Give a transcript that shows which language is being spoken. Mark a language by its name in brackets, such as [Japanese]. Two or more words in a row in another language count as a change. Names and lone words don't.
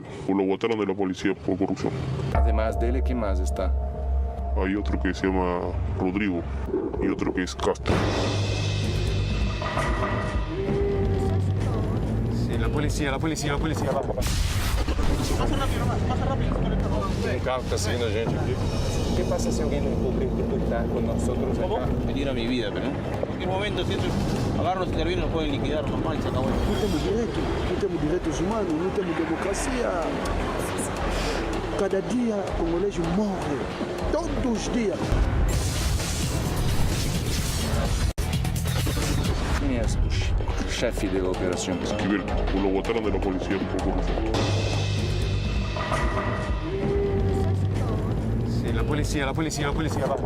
[Spanish] Lo botaron de la policía por corrupción. Además de él, ¿quién más está? Hay otro que se llama Rodrigo y otro que es Castro. Sí, la policía, vamos. Pasa rápido. [Portuguese] Um carro está seguindo a gente aqui. [Spanish] ¿Qué pasa si alguien descubre que tú estás con nosotros acá? Peligro a mi vida, pero en cualquier momento, si ellos agarran, se intervienen, nos pueden liquidar normal y se acabó. [Portuguese] Não temos direitos humanos, não temos democracia. Cada dia, congolês morre. Todos os dias. [Spanish] ¿Quién es el jefe de la operación? Esquivel. Lo botaron de la policía por corrupción. Sí, la policía, vamos.